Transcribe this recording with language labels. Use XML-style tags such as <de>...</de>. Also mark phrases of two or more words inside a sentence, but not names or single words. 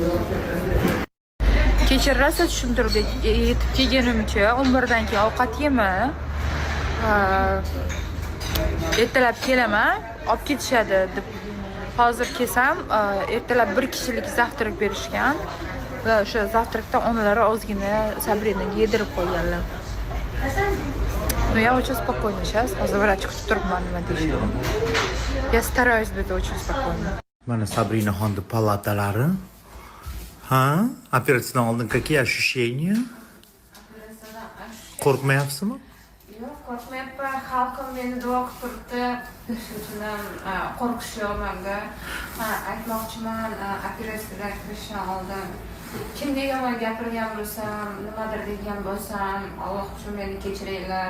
<uz>Kechirasiz tushuntirdik. Yetib kelganimcha 11 dan keyin ovqat yema. Ertalab kelaman, olib ketishadi deb. Hozir kelsam, ertalab bir kishilik zavtrak berishgan va o'sha zavtrakdan onalari ozgina Sabrinaga yedirib qo'yganlar.</uz> <ru>Но я очень спокойно сейчас.</ru> <uz>Hozir vrach kutib turibman nima deyishini.</uz> <ru>Я стараюсь быть очень спокойно.</ru> <uz>Mana Sabrinaxonning palatalari. Ha? Operatsiyadan oldin</uz> <ru>какие ощущения?</ru> <uz>Qo'rqmayapsizmi? Yo'q, qo'rqmayapman. Xalqim meni duo qilib turibdi. Shu uchun ham qo'rqish yo'q menda. Aytmoqchiman, operatsiyaga kirishdan oldin kimga yomon gapirgan bo'lsam, nimadir degan bo'lsam, Alloh uchun meni kechiringlar.</uz>